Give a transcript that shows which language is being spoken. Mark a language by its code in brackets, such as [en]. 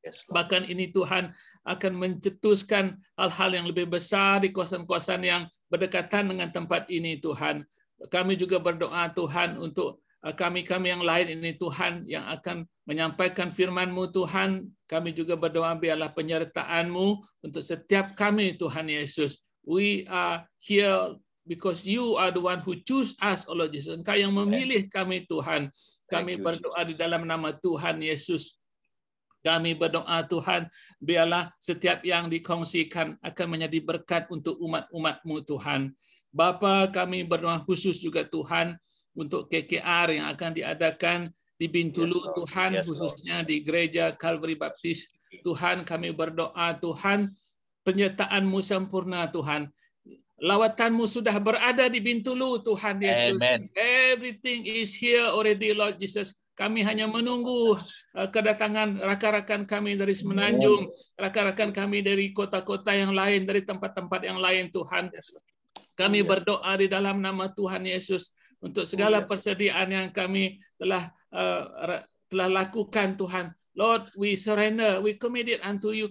[ms] Bahkan ini, Tuhan, akan mencetuskan hal-hal yang lebih besar di kawasan-kawasan yang berdekatan dengan tempat ini, Tuhan. Kami juga berdoa, Tuhan, untuk kami-kami yang lain ini, Tuhan, yang akan menyampaikan firman-Mu, Tuhan. Kami juga berdoa, biarlah penyertaan-Mu untuk setiap kami, Tuhan Yesus. [en] We are here because you are the one who choose us, oh Lord Jesus. [ms] Engkau yang memilih kami, Tuhan. Kami berdoa di dalam nama Tuhan Yesus. Kami berdoa, Tuhan, biarlah setiap yang dikongsikan akan menjadi berkat untuk umat-umat-Mu, Tuhan. Bapa, kami berdoa khusus juga, Tuhan, untuk KKR yang akan diadakan di Bintulu, Tuhan, khususnya di Gereja Calvary Baptist. Tuhan, kami berdoa, Tuhan, penyertaan-Mu sempurna, Tuhan. Lawatan-Mu sudah berada di Bintulu, Tuhan Yesus. Amen. [en] Everything is here already, Lord Jesus. [ms] Kami hanya menunggu kedatangan rakan-rakan kami dari Semenanjung, rakan-rakan kami dari kota-kota yang lain, dari tempat-tempat yang lain, Tuhan. Kami berdoa di dalam nama Tuhan Yesus untuk segala persediaan yang kami telah lakukan, Tuhan. [en] Lord, we surrender, we commit it unto you.